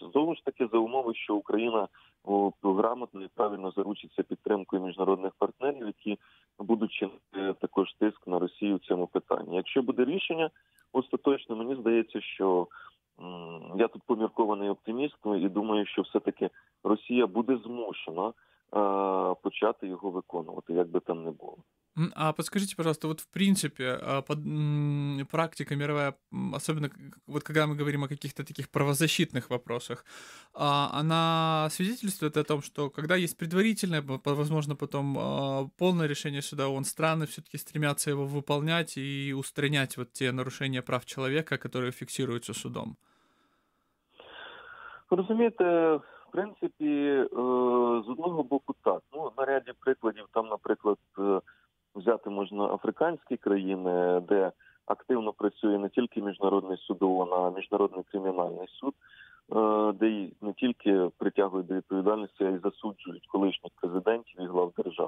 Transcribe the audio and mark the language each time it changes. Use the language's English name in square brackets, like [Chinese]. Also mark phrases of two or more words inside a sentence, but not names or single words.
[Ukrainian] Знову ж таки, за умови, що Україна грамотно і правильно заручиться підтримкою міжнародних партнерів, які будуть чинити також тиск на Росію в цьому питанні. Якщо буде рішення остаточне, мені здається, що я тут поміркований оптиміст і думаю, що все-таки Росія буде змушена почати його виконувати, як би там не було. [Russian] А подскажите, пожалуйста, вот в принципе практика мировая, особенно вот когда мы говорим о каких-то таких правозащитных вопросах, она свидетельствует о том, что когда есть предварительное, возможно, потом полное решение суда ООН, страны все-таки стремятся его выполнять и устранять вот те нарушения прав человека, которые фиксируются судом? [Ukrainian] Розумієте, в принципі, з одного боку так. Ну, на ряді прикладів, там, наприклад, взяти можна африканські країни, де активно працює не тільки Міжнародний суд ООН, а Міжнародний кримінальний суд, де не тільки притягують до відповідальності, а й засуджують колишніх президентів і глав держав.